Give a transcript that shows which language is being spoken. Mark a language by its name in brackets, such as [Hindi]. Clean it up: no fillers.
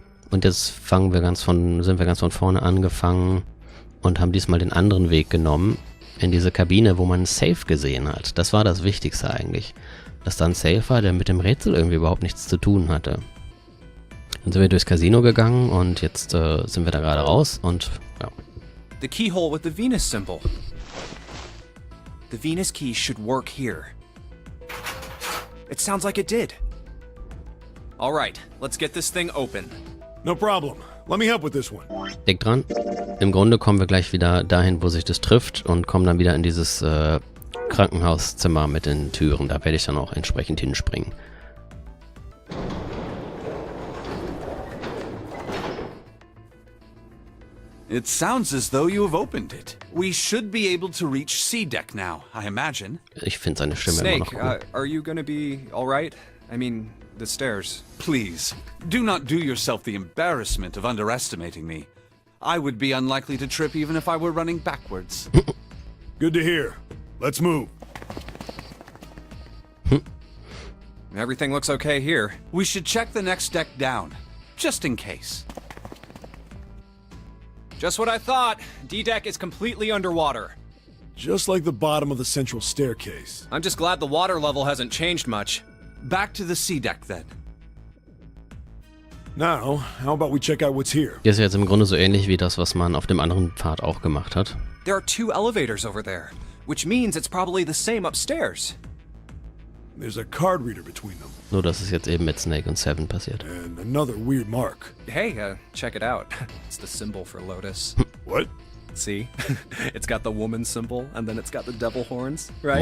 [German] Und jetzt sind wir ganz von vorne angefangen und haben diesmal den anderen Weg genommen. In diese Kabine, wo man einen Safe gesehen hat. Das war das Wichtigste eigentlich. Dass da ein Safe war, der mit dem Rätsel irgendwie überhaupt nichts zu tun hatte. Dann sind wir durchs Casino gegangen und jetzt sind wir da gerade raus und ja. [English] The keyhole with the Venus symbol. The Venus key should work here. It sounds like it did. All right, let's get this thing open. No problem. Let me help with this one. [German] Denk dran. Im Grunde kommen wir gleich wieder dahin, wo sich das trifft und kommen dann wieder in dieses Krankenhauszimmer mit den Türen. Da werde ich dann auch entsprechend hinspringen. [English] It sounds as though you have opened it. We should be able to reach C-Deck now, I imagine. [German] Ich finde seine Stimme [English] Snake, [German] immer noch cool. [English] are you gonna be all right? I mean, the stairs. Please, do not do yourself the embarrassment of underestimating me. I would be unlikely to trip even if I were running backwards. Good to hear. Let's move. Everything looks okay here. We should check the next deck down, just in case. Just what I thought. D-Deck is completely underwater. Just like the bottom of the central staircase. I'm just glad the water level hasn't changed much. Back to the C-Deck then. Now, how about we check out what's here? [German] Hier ist jetzt im Grunde so ähnlich wie das, was man auf dem anderen Pfad auch gemacht hat. [English] There are 2 elevators over there, which means it's probably the same upstairs. There's a card reader between them. [German] Nur, dass es jetzt eben mit Snake und Seven passiert. [English] And another weird mark. Hey, check it out. It's the symbol for Lotus. What? See? It's got the woman symbol, and then it's got the devil horns, right?